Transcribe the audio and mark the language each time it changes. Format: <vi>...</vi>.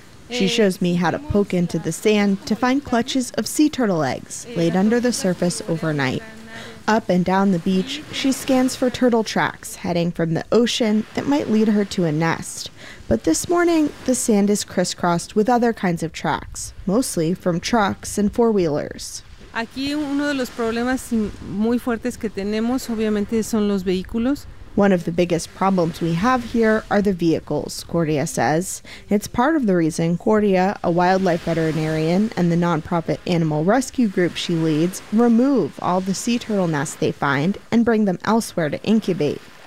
<en>She shows me how to poke into the sand to find clutches of sea turtle eggs laid under the surface overnight. Up and down the beach, she scans for turtle tracks heading from the ocean that might lead her to a nest. But this morning, the sand is crisscrossed with other kinds of tracks, mostly from trucks and four-wheelers.</en> <es>Aquí uno de los problemas muy fuertes que tenemos, obviamente, son los vehículos.</es> <en>One of the biggest problems we have here are the vehicles, Cordia says. It's part of the reason Cordia, a wildlife veterinarian and the nonprofit animal rescue group she leads, remove all the sea turtle nests they find and bring them elsewhere to incubate.</en>